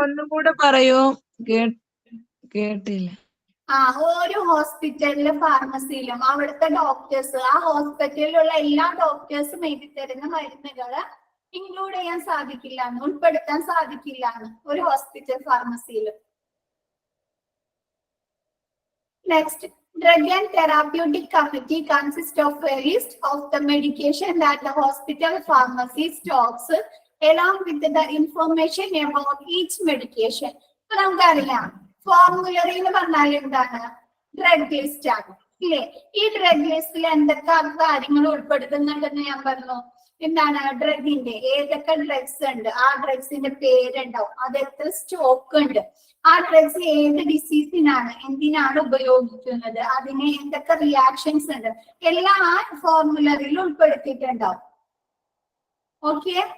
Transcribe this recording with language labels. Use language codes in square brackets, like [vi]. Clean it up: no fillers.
[ml] ഒന്നും കൂടെ പറയൂ, കേട്ടില്ല. ഓരോ ഹോസ്പിറ്റലിലും ഫാർമസിയിലും അവിടുത്തെ ഡോക്ടേഴ്സ്, ആ ഹോസ്പിറ്റലിലുള്ള എല്ലാ ഡോക്ടേഴ്സും എഴുതി തരുന്ന മരുന്നുകള് ഇൻക്ലൂഡ് ചെയ്യാൻ സാധിക്കില്ല, ഉൾപ്പെടുത്താൻ സാധിക്കില്ല ഒരു hospital ഫാർമസിയിലും. [en] Next, drug and therapeutic committee consists of a list of the medication that the hospital pharmacy stocks along with the information about each medication. [ml] ഇപ്പൊ നമുക്കറിയാം ഫോർമുലറി എന്ന് പറഞ്ഞാൽ എന്താണ്? ഡ്രഗ് ലിസ്റ്റ് ആണ് ഇല്ലേ? ഈ ഡ്രഗ് ലിസ്റ്റിൽ എന്തൊക്കെ കാര്യങ്ങൾ ഉൾപ്പെടുത്തുന്നുണ്ടെന്ന് ഞാൻ പറഞ്ഞു. എന്താണ്? ഡ്രഗിന്റെ ഏതൊക്കെ ഡ്രഗ്സ് ഉണ്ട്, ആ ഡ്രഗ്സിന്റെ പേരുണ്ടാവും, അത് എത്ര സ്റ്റോക്ക് ഉണ്ട്, ആ ഡ്രഗ്സ് ഏത് ഡിസീസിനാണ് എന്തിനാണ് ഉപയോഗിക്കുന്നത്, അതിന് എന്തൊക്കെ റിയാക്ഷൻസ് ഉണ്ട്, എല്ലാം ആ ഫോർമുലറിയിൽ ഉൾപ്പെടുത്തിയിട്ടുണ്ടാവും. ഓക്കെ.